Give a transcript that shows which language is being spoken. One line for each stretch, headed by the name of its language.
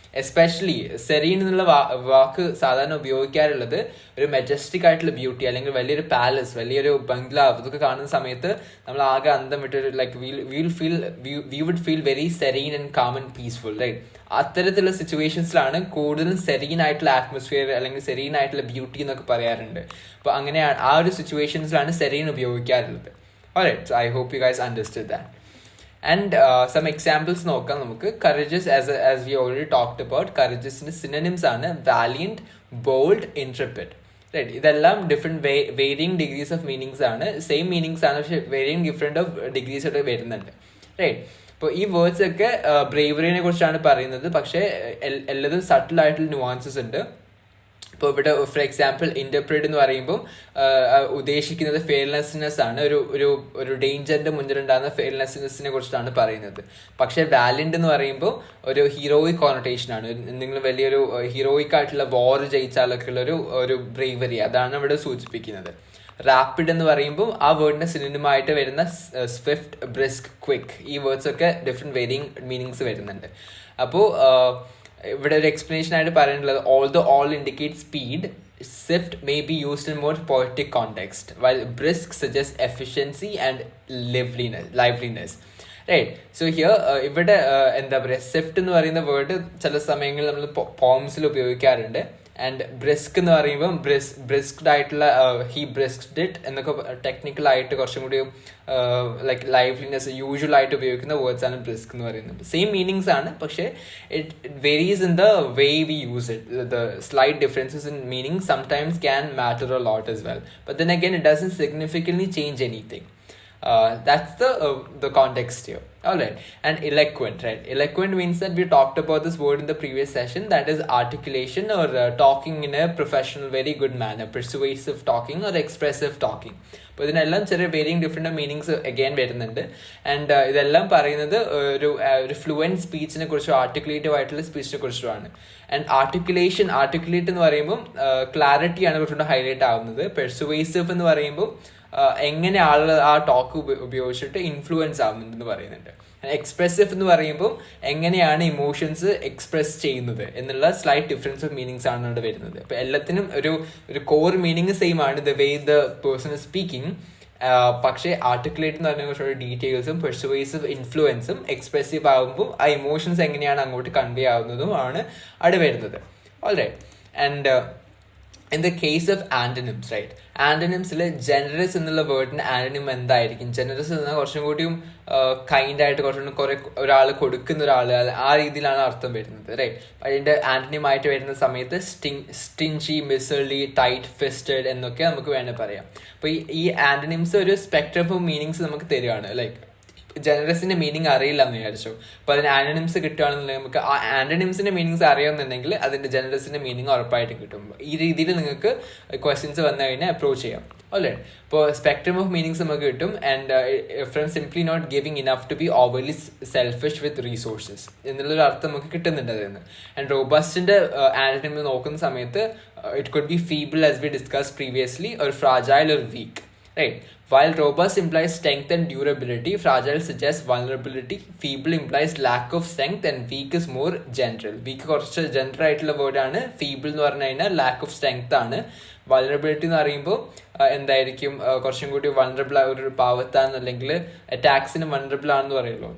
Malayalam: Especially serine എന്നുള്ള വാക്ക് സാധാരണ ഉപയോഗിക്കാറുള്ളത് ഒരു മെജസ്റ്റിക് ആയിട്ടുള്ള ബ്യൂട്ടി, അല്ലെങ്കിൽ വലിയൊരു പാലസ്, വലിയൊരു ബംഗ്ലാവ്, ഇതൊക്കെ കാണുന്ന സമയത്ത് നമ്മൾ ആകെ അന്തം വിട്ടൊരു
English: Like we would feel very serene and calm and peaceful, right?
Malayalam: അത്തരത്തിലുള്ള സിറ്റുവേഷൻസിലാണ് കൂടുതലും സെറീൻ ആയിട്ടുള്ള ആറ്റ്മോസ്ഫിയർ അല്ലെങ്കിൽ സെറീൻ ആയിട്ടുള്ള ബ്യൂട്ടി എന്നൊക്കെ പറയാറുണ്ട്. അപ്പോൾ അങ്ങനെയാണ് ആ ഒരു സിറ്റുവേഷൻസിലാണ് സെറീൻ ഉപയോഗിക്കാറുള്ളത്.
English: Alright, so I hope you guys understood that. And some examples
Malayalam: നോക്കാം നമുക്ക്.
English: Courageous, as we already talked about, courageousന്റെ synonyms ആണ് valiant, bold, intrepid. Right?
Malayalam: ഇതെല്ലാം different varying degrees of meanings ആണ്. സെയിം മീനിങ്സ് ആണ്, പക്ഷെ വേരിയിങ് ഡിഫറെന്റ് ഓഫ് ഡിഗ്രീസ് ഒക്കെ വരുന്നുണ്ട്. Right? ഇപ്പോൾ ഈ വേർഡ്സ് ഒക്കെ ബ്രേവറിനെ കുറിച്ചാണ് പറയുന്നത്, പക്ഷേ എല്ലാതും സട്ടിൽ ആയിട്ടുള്ള ന്യൂവാൻസസ് ഉണ്ട്. ഇപ്പോൾ ഇവിടെ ഫോർ എക്സാമ്പിൾ ഇന്റർപ്രേറ്റ് എന്ന് പറയുമ്പോൾ ഉദ്ദേശിക്കുന്നത് ഫെയർലെസ്നെസ് ആണ്, ഒരു ഡേഞ്ചറിന്റെ മുന്നിലുണ്ടാകുന്ന ഫെയർലെസ്നെസ്സിനെ കുറിച്ചിട്ടാണ് പറയുന്നത്. പക്ഷേ വാലന്റ് എന്ന് പറയുമ്പോൾ ഒരു ഹീറോയിക് കോണറ്റേഷൻ ആണ്, എന്തെങ്കിലും വലിയൊരു ഹീറോയിക് ആയിട്ടുള്ള വാർ ജയിച്ചാലൊക്കെ ഉള്ള ഒരു ബ്രേവറി, അതാണ് ഇവിടെ സൂചിപ്പിക്കുന്നത്. റാപ്പിഡ് എന്ന് പറയുമ്പോൾ ആ വേർഡിന്റെ സിനിമയായിട്ട് വരുന്ന സ്വിഫ്റ്റ്, ബ്രിസ്ക്, ക്വിക്ക്, ഈ വേർഡ്സ് ഒക്കെ ഡിഫറെന്റ് വേരിയിങ് മീനിങ്സ് വരുന്നുണ്ട്. അപ്പോൾ ഇവിടെ ഒരു എക്സ്പ്ലനേഷൻ ആയിട്ട് പറയാനുള്ളത്,
English: all indicate speed, swift may be used in more poetic context, while brisk suggests efficiency and liveliness. Right?
Malayalam: So here ഇവിടെ എന്താ പറയുക, സ്വിഫ്റ്റ് എന്ന് പറയുന്ന വേർഡ് ചില സമയങ്ങളിൽ നമ്മൾ പോംസിൽ ഉപയോഗിക്കാറുണ്ട്. ആൻഡ് ബ്രിസ്ക് എന്ന് പറയുമ്പോൾ ബ്രിസ്ക്ഡ് ആയിട്ടുള്ള ഹി ബ്രിസ്ക്ഡ് ഇറ്റ് എന്നൊക്കെ ടെക്നിക്കൽ ആയിട്ട് കുറച്ചും കൂടി ലൈക്ക് ലൈവ്ലിനെസ് യൂഷ്വൽ ആയിട്ട് ഉപയോഗിക്കുന്ന വേർഡ്സ് ആണ് ബ്രിസ്ക് എന്ന് പറയുന്നത്.
English: same meanings
Malayalam: ആണ്, പക്ഷേ
English: It varies in the way we use it. The slight differences in meaning sometimes can matter a lot as well, but then again it doesn't significantly change anything. That's the context here. Alright, and eloquent, right? Eloquent means that we talked about this word in the previous session, that is articulation or talking in a professional, very good manner, persuasive talking or expressive talking.
Malayalam: അപ്പോൾ ഇതിനെല്ലാം ചെറിയ varying different meanings again വരുന്നുണ്ട്. And ഇതെല്ലാം പറയുന്നത് ഒരു fluent സ്പീച്ചിനെ കുറിച്ചോ ആർട്ടിക്കുലേറ്റീവ് ആയിട്ടുള്ള സ്പീച്ചിനെ കുറിച്ചുമാണ്. ആൻഡ് ആർട്ടിക്കുലേറ്റ് എന്ന് പറയുമ്പോൾ ക്ലാരിറ്റിയാണ് കുറച്ചുകൂടെ ഹൈലൈറ്റ് ആവുന്നത്. പെർസുവേസീവ് എന്ന് പറയുമ്പോൾ എങ്ങനെ ആളുകൾ ആ ടോക്ക് ഉപയോഗിച്ചിട്ട് ഇൻഫ്ലുവൻസ് ആവുന്നുണ്ടെന്ന് പറയുന്നുണ്ട്. എക്സ്പ്രസീവ് എന്ന് പറയുമ്പോൾ എങ്ങനെയാണ് ഇമോഷൻസ് എക്സ്പ്രസ് ചെയ്യുന്നത് എന്നുള്ള സ്ലൈറ്റ് ഡിഫറൻസ് ഓഫ് മീനിങ്സ് ആണ് അവിടെ വരുന്നത്. അപ്പോൾ എല്ലാത്തിനും ഒരു കോർ മീനിങ് സെയിം ആണ്,
English: The way the person is speaking.
Malayalam: പക്ഷേ ആർട്ടിക്കുലേറ്റ് എന്ന് പറഞ്ഞാൽ കുറച്ചുകൂടി ഡീറ്റെയിൽസും പെർസുവേസീവ് ഇൻഫ്ലുവൻസും എക്സ്പ്രസീവ് ആകുമ്പോൾ ആ ഇമോഷൻസ് എങ്ങനെയാണ് അങ്ങോട്ട് കൺവേ ആവുന്നതും ആണ് അവിടെ വരുന്നത്.
English: Alright, and in the case of antonyms, right?
Malayalam: Antonymsൽ generous എന്നുള്ള വേർഡിന് ആന്റണിം എന്തായിരിക്കും? ജനറസ് എന്നാൽ കുറച്ചും കൂടിയും കൈൻഡ് ആയിട്ട് കുറേ ഒരാൾ കൊടുക്കുന്ന ഒരാൾ, ആ രീതിയിലാണ് അർത്ഥം വരുന്നത്, റൈറ്റ്? അതിൻ്റെ ആന്റണിം ആയിട്ട് വരുന്ന സമയത്ത് സ്റ്റിഞ്ചി, മിസർലി, ടൈറ്റ് ഫിസ്റ്റഡ് എന്നൊക്കെ നമുക്ക് വേണമെങ്കിൽ പറയാം. അപ്പോൾ ഈ ആന്റണിംസ് ഒരു സ്പെക്ട്രം ഓഫ് മീനിങ്സ് നമുക്ക് തരികയാണ്. ലൈക്ക് ജനറസിന്റെ മീനിങ് അറിയില്ല എന്ന് വിചാരിച്ചു. അപ്പൊ അതിന് ആന്റണിംസ് കിട്ടുകയാണെന്നുണ്ടെങ്കിൽ നമുക്ക് ആ ആന്റണിംസിന്റെ മീനിങ്സ് അറിയാമെന്നുണ്ടെങ്കിൽ അതിന്റെ ജനറസിന്റെ മീനിങ് ഉറപ്പായിട്ടും കിട്ടും. ഈ രീതിയിൽ നിങ്ങൾക്ക് ക്വസ്റ്റ്യൻസ് വന്നു കഴിഞ്ഞാൽ അപ്രോച്ച് ചെയ്യാം. അല്ലേ? ഇപ്പോൾ സ്പെക്ട്രം ഓഫ് മീനിങ്സ് നമുക്ക് കിട്ടും.
English: and from simply not giving enough to be overly selfish with resources
Malayalam: എന്നുള്ളൊരു അർത്ഥം നമുക്ക് കിട്ടുന്നുണ്ട് അതിന്.
English: and റോബസ്റ്റിന്റെ antonym
Malayalam: നോക്കുന്ന സമയത്ത്
English: It could be feeble as we discuss previously, or fragile or weak. Right? While robust implies strength and durability, fragile suggests vulnerability, feeble implies lack of strength, and weak is more general.
Malayalam: Weak കുറച്ച് general ആയിട്ടുള്ള വേർഡാണ്. Feeble എന്ന് പറഞ്ഞു കഴിഞ്ഞാൽ lack of strength ആണ്. Vulnerability എന്ന് പറയുമ്പോൾ എന്തായിരിക്കും, കുറച്ചും കൂടി വൾണറബിൾ ഒരു പാവത്താണ്, അല്ലെങ്കിൽ അറ്റാക്സിന് വൾണറബിൾ ആണെന്ന് പറയുമല്ലോ.